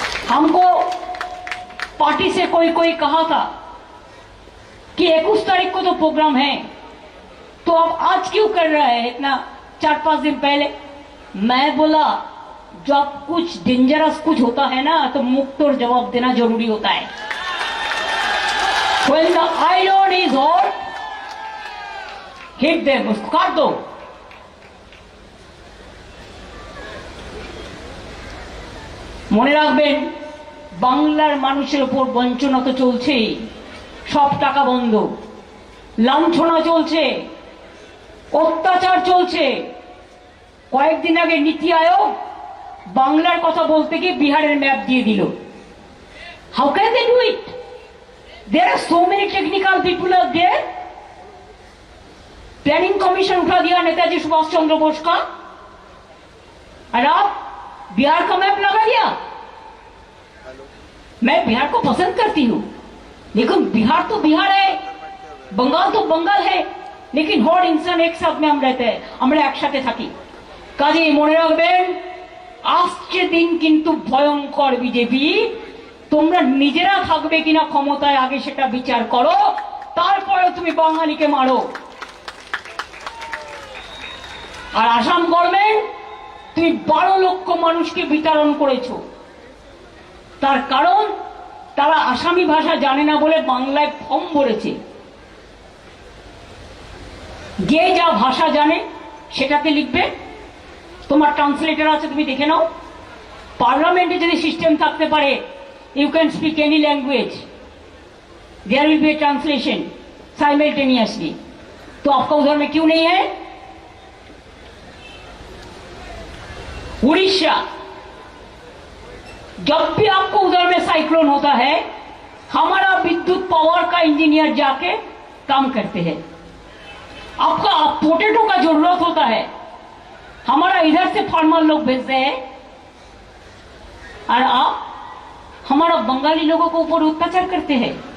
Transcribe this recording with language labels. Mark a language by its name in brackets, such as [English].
[Hindi] हमको पार्टी से कोई कहा था कि 21 तारीख को तो प्रोग्राम है, तो अब आज क्यों कर रहा है इतना 4-5 दिन पहले? मैं बोला जब कुछ डेंजरस कुछ होता है ना, तो मुख तोड़ जवाब देना जरूरी होता है। [English] When the iron is hot, hit them, [Hindi] उसको काट दो। [Bangla] মনে রাখবেন, বাংলার মানুষের উপর বঞ্চনা তো চলছেই, সব টাকা বন্ধ, লাঞ্ছনা চলছে, অত্যাচার চলছে। কয়েকদিন আগে নীতি আয়োগ বাংলার কথা বলতে গিয়ে বিহারের ম্যাপ দিয়ে দিল। [English] How can they do it? There are so many technical people out there. [Hindi] Planning commission उठा दिया नेताजी सुभाष चंद्र बोस का, और आप बिहार का मैप लगा दिया। मैं बिहार को पसंद करती हूँ, लेकिन बिहार तो बिहार है, बंगाल तो बंगाल है, लेकिन हर इंसान एक साथ में हम रहते हैं, [Bangla] আমরা একসাথে থাকি। কাজেই মনে রাখবেন, আসছে দিন কিন্তু ভয়ঙ্কর। বিজেপি তোমরা নিজেরা থাকবে কিনা ক্ষমতায় আগে সেটা বিচার করো, তারপরে তুমি বাঙালিকে মারো। আর আসাম গভর্নমেন্ট, তুমি 12 লক্ষ মানুষকে বিতরণ করেছো, তার কারণ তারা আসামি ভাষা জানে না বলে বাংলায় ফর্ম ভরেছে। যে যা ভাষা জানে সেটাতে লিখবে, তোমার ট্রান্সলেটর আছে, তুমি দেখে নাও। পার্লামেন্টে যদি সিস্টেম থাকতে পারে, [English] you can speak any language, there will be a translation simultaneously, [Hindi] तो आपका उधर में क्यों नहीं है? उड़ीसा, जब भी आपको उधर में साइक्लोन होता है, हमारा विद्युत पावर का इंजीनियर जाके काम करते हैं। आपका पोटैटो का जरूरत होता है, हमारा इधर से फार्मर लोग भेजते हैं, और आप हमारा बंगाली लोगों को ऊपर अत्याचार करते हैं।